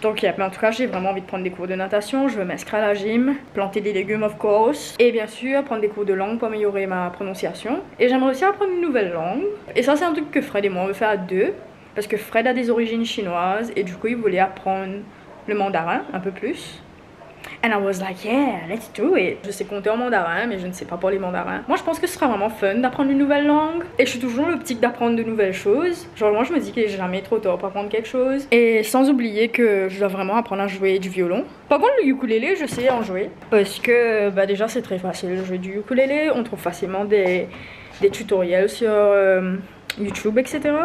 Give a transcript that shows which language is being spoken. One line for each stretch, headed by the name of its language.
French: Donc, mais en tout cas, j'ai vraiment envie de prendre des cours de natation. Je veux m'inscrire à la gym, planter des légumes, of course. Et bien sûr, prendre des cours de langue pour améliorer ma prononciation. Et j'aimerais aussi apprendre une nouvelle langue. Et ça, c'est un truc que Fred et moi, on veut faire à deux. Parce que Fred a des origines chinoises. Et du coup, il voulait apprendre le mandarin un peu plus.
English: And I was like, yeah, let's do it.
French: Je sais compter en mandarin, mais je ne sais pas parler mandarin. Moi, je pense que ce sera vraiment fun d'apprendre une nouvelle langue. Et je suis toujours dans l'optique d'apprendre de nouvelles choses. Genre, moi, je me dis qu'il n'est jamais trop tard pour apprendre quelque chose. Et sans oublier que je dois vraiment apprendre à jouer du violon. Par contre, le ukulélé, je sais en jouer. Parce que, déjà, c'est très facile de jouer du ukulélé. On trouve facilement des tutoriels sur YouTube, etc.